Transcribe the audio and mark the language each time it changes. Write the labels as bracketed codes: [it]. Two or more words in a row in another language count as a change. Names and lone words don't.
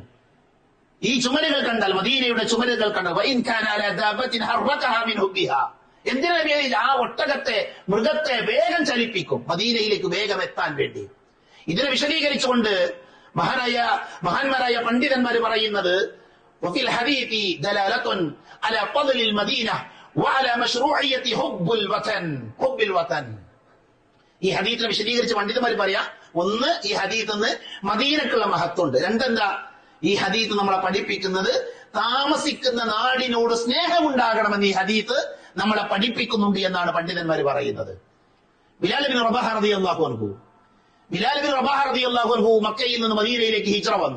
[ml] ഈ ചുമരുകൾ കണ്ടാൽ, മദീനയുടെ ചുമരുകൾ കണ്ടാൽ, എന്തിനാ നബി ആ ഒട്ടകത്തെ, മൃഗത്തെ വേഗം ചലിപ്പിക്കും, മദീനയിലേക്ക് വേഗം എത്താൻ വേണ്ടി. ഇതിനെ വിശദീകരിച്ചുകൊണ്ട് മഹാന്മാരായ പണ്ഡിതന്മാര് പറയുന്നത്, [ar] وفي الحديث دلالة على فضل المدينة وعلى مشروعية حب الوطن. [ml] ഈ ഹദീസിനെ വിശദീകരിച്ച് പണ്ഡിതന്മാർ പറയാ, ഒന്ന്, ഈ ഹദീസിന് മദീനക്കുള്ള മഹത്വമുണ്ട്. രണ്ടെന്താ? ഈ ഹദീസ് നമ്മളെ പഠിപ്പിക്കുന്നത് താമസിക്കുന്ന നാടിനോട് സ്നേഹമുണ്ടാകണമെന്ന് ഈ ഹദീസ് നമ്മളെ പഠിപ്പിക്കുന്നുണ്ട് എന്നാണ് പണ്ഡിതന്മാർ പറയുന്നത്. ബിലാൽ ബിൻ റബാഹ [ar] رضي الله عنه [ml] മക്കയിൽ നിന്ന് മദീനയിലേക്ക് ഹിജ്റ വന്നു.